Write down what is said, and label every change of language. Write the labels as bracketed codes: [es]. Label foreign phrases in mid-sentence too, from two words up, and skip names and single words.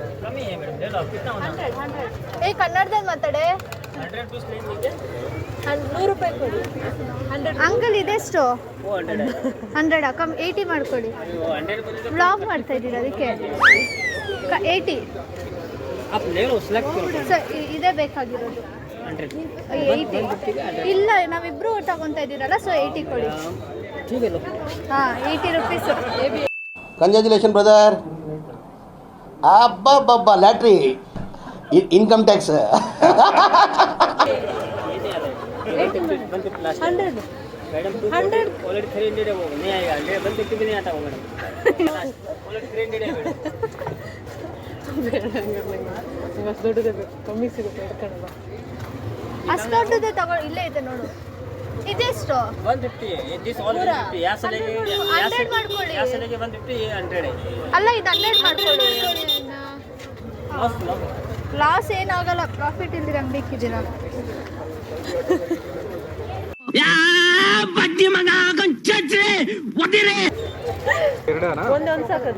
[hi] कमी है मैडम, ले लो कितना होना 100 [kn] ए कन्नडದಲ್ಲಿ ಮಾತಾಡೆ. [hi] 100 पीस ले लीजिए. [kn] 100 ರೂಪಾಯಿ ಕೊಡಿ. 100 ಅಂಕಲ್ ಇದೆಷ್ಟು? 100 100 ಕಮ್ 80 ಮಾಡ್ಕೊಳ್ಳಿ. [hi] 100 बोले [kn] ವ್ಲಾಗ್ ಮಾಡ್ತಾ ಇದ್ದೀರಾ ಅದಕ್ಕೆ 80. [hi] आप ले लो, सेलेक्ट करो. [kn] ಸರ್ ಇದೇ ಬೇಕಾಗಿರೋದು 100 80. ಇಲ್ಲ ನಾವಿಬ್ರು ತಗೊತಾ ಇದ್ದೀರಲ್ಲ, ಸೊ 80 ಕೊಡಿ. [hi] ठीक है लो. [kn] ಹಾಂ 80 ರೂಪೀಸ್. [en] congratulation brother. ಅಬ್ಬಬ್ಬಬ್ಬ lottery income tax. [hi] 100 मैडम 100 ऑलरेडी 300 है, वो नहीं आएगा. ले 150 भी नहीं आता वो मैडम. ऑलरेडी 300 है मैडम. [kn] ಅಷ್ಟು ದೊಡ್ಡದೇ ಬೇಕು, ಕಮ್ಮಿ ಸಿಗುತ್ತೆ ಹಿಡ್ಕೊಳ್ಳಲ್ಲ. ಅಷ್ಟು ದೊಡ್ಡದೇ ತಗೋ, ಇಲ್ಲೇ ಇದೆ ನೋಡು. ಇದೆಷ್ಟು? [hi] 150 है. ये [en] this all [hi] 150. यहाँ से लेके [kn] 100 ಮಾಡ್ಕೊಳ್ಳಿ. [hi] यहाँ से लेके 150 ये 100 है. [kn] ಅಲ್ಲ ಇದು 100 ಮಾಡ್ಕೊಳ್ಳಿ. ಲಾಸ್ ಏನಾಗಲ್ಲ, ಪ್ರಾಫಿಟ್ ಇಲ್ದಿರ ಅಂಗಡಿ ಇಕ್ಕಿದ್ದೀರಾ. ಒಂದೊಂದು ಸಾಕದು.